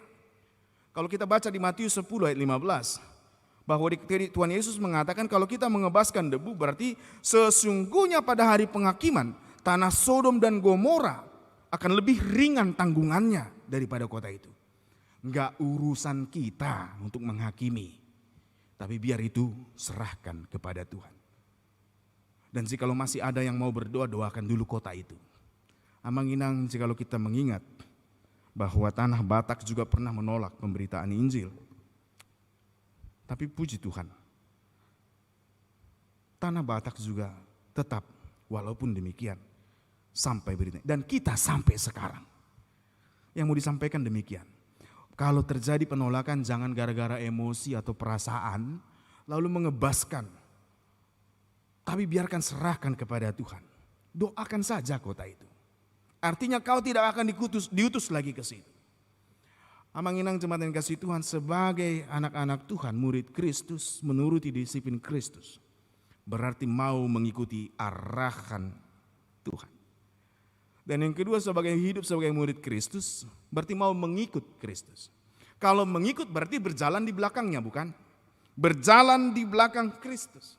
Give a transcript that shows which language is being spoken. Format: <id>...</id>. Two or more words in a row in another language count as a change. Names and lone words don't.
<id>Kalau kita baca di Matius 10 ayat 15, bahwa Tuhan Yesus mengatakan kalau kita mengebaskan debu berarti sesungguhnya pada hari penghakiman tanah Sodom dan Gomora akan lebih ringan tanggungannya daripada kota itu. Enggak urusan kita untuk menghakimi, tapi biar itu serahkan kepada Tuhan. Dan jikalau masih ada yang mau berdoa, doakan dulu kota itu. Amang-inang, jikalau kita mengingat bahwa tanah Batak juga pernah menolak pemberitaan Injil. Tapi puji Tuhan, tanah Batak juga tetap walaupun demikian sampai berita. Dan kita sampai sekarang. Yang mau disampaikan demikian. Kalau terjadi penolakan jangan gara-gara emosi atau perasaan lalu mengebaskan. Tapi biarkan serahkan kepada Tuhan. Doakan saja kota itu. Artinya kau tidak akan diutus lagi ke situ. Amang-inang jemaat yang kasih Tuhan, sebagai anak-anak Tuhan, murid Kristus, menuruti disiplin Kristus. Berarti mau mengikuti arahan Tuhan. Dan yang kedua, sebagai hidup sebagai murid Kristus, berarti mau mengikut Kristus. Kalau mengikut berarti berjalan di belakangnya, bukan? Berjalan di belakang Kristus.</id>